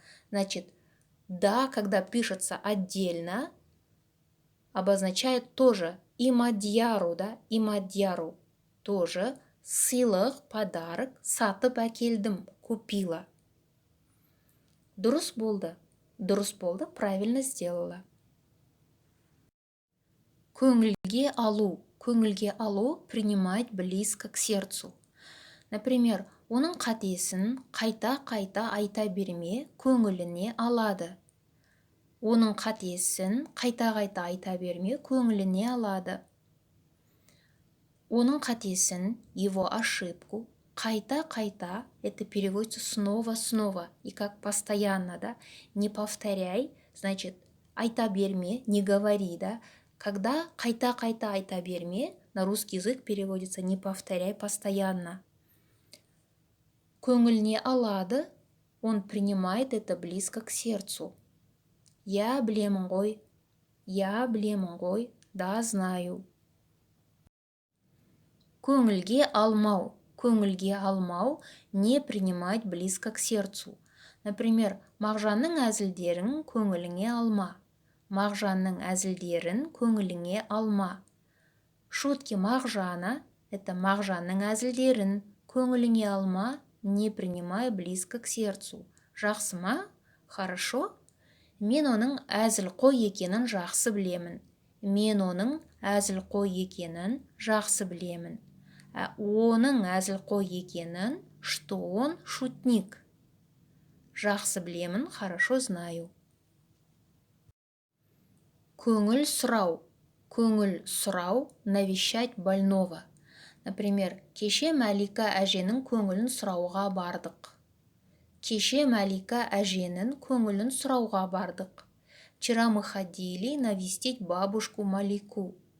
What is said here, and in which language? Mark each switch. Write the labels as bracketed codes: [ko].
[ru] Значит, да, когда пишется отдельно, обозначает тоже и Мадияру, да, и Мадияру тоже [kk] сыйлық, [ru] подарок [kk] сатып әкелдім, [ru] купила. [kk] Дұрыс болды, [ru] правильно сделала. [kk] Көңілге алу. Көңілге алу – [ru] принимать близко к сердцу. Например, [kk] оның қатесін қайта-қайта айта берме, көңіліне алады. Оның қатесін қайта-қайта айта берме, көңіліне алады. Оның қатесін, [ru] его ошибку, [kk] қайта-қайта, [ru] это переводится снова-снова, и как постоянно, да, не повторяй, значит, [kk] айта берме, [ru] не говори, да. Когда [kk] қайта-қайта айта берме, [ru] на русский язык переводится не повторяй постоянно. [kk] Көңіліне алады, [ru] он принимает это близко к сердцу. [kk] Я білемін ғой, [ru] да, знаю. [kk] Көңілге алмау. Көңілге алмау – [ru] не принимать близко к сердцу. Например, [kk] Мағжанның әзілдерін көңіліңе алма. Мағжанның әзілдерін көңіліңе алма. [ru] Шутки Мағжана – это [kk] Мағжанның әзілдерін көңіліңе алма, [ru] не принимай близко к сердцу. [kk] Жақсы ма? [ru] Хорошо? [kk] Мен оның әзіл-қой екенін жақсы білемін. Оның әзіл-қой екенін, [ru] что он шутник. [kk] Жақсы білемін, [ru] хорошо знаю. [kk] Көңіл сұрау. Көңіл сұрау – [ru] навещать больного. Например, [kk] кеше Мәлика әженің көңілін сұрауға бардық. Кеше Мәлика әженің көңілін сұрауға бардық. [ru] Вчера мы ходили навестить бабушку Малику.